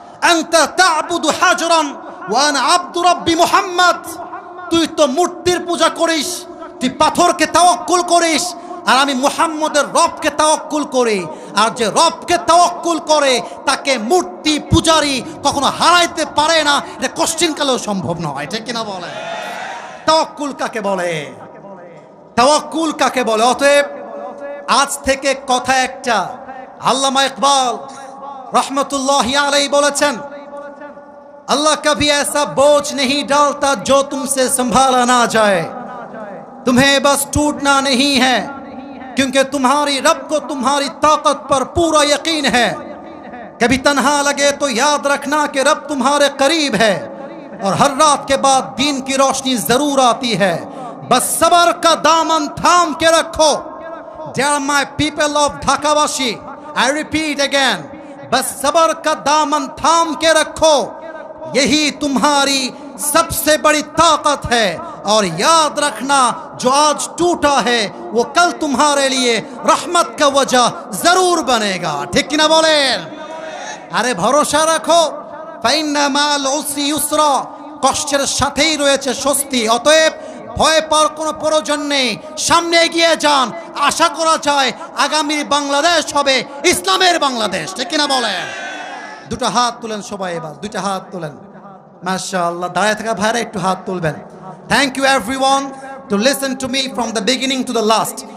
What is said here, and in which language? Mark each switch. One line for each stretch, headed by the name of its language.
Arabic: আনতা তা'বুদু হাজরান ওয়া আনা আবদু রাব্বি মুহাম্মদ,
Bangla: তুই তো মূর্তির পূজা করিস, তুই পাথরকে তাওয়াক্কুল করিস, আর আমি মুহাম্মদের রবকে তাওয়াক্কুল করি। আর যে রবকে তাওয়াক্কুল করে তাকে মূর্তি পূজারি কখনো হারাইতে পারে না, এটা কোশ্চিনকালেও সম্ভব নয়, ঠিক কিনা বলে? তাওয়াক্কুল কাকে বলে? তাওয়াক্কুল কাকে বলে? অতএব আজ থেকে কথা একটা,
Hindi: আল্লামা ইকবাল रहमतुल्लाहि अलैहि
Bangla: বলেছেন,
Hindi: अल्लाह कभी ऐसा बोझ नहीं डालता जो तुमसे संभाला ना जाए, तुम्हें बस टूटना नहीं है क्योंकि तुम्हारी रब को तुम्हारी ताकत पर पूरा यकीन है। कभी तन्हा लगे तो याद रखना कि रब तुम्हारे करीब है और हर रात के बाद दिन की रोशनी जरूर आती है। बस सबर का दामन थाम के रखो।
English: Dear my people of
Hindi: ढाकावासी,
English: I repeat again,
Hindi: बस सबर का दामन थाम के रखो, यही तुम्हारी सबसे बड़ी ताकत है। और याद रखना जो आज टूटा है वो कल तुम्हारे लिए रहमत का वजह जरूर बनेगा, ठीक ना बोलें? अरे भरोसा रखो,
Arabic: फाइन्ना माल उसरी युसरा,
Bangla: কষ্টের সাথেই রয়েছে স্বস্তি। অতএব ভয় পাওয়ার কোনো প্রয়োজন নেই, সামনে এগিয়ে যান। আশা করা যায় আগামী বাংলাদেশ হবে ইসলামের বাংলাদেশ, ঠিক কিনা বলেন? দুটো হাত তুলেন সবাই, এবার দুটো হাত তুলেন। মাশাআল্লাহ, দাঁড়িয়ে থাকা ভাইরা একটু হাত তুলবেন।
English: Thank you everyone to listen to me from the beginning to the last.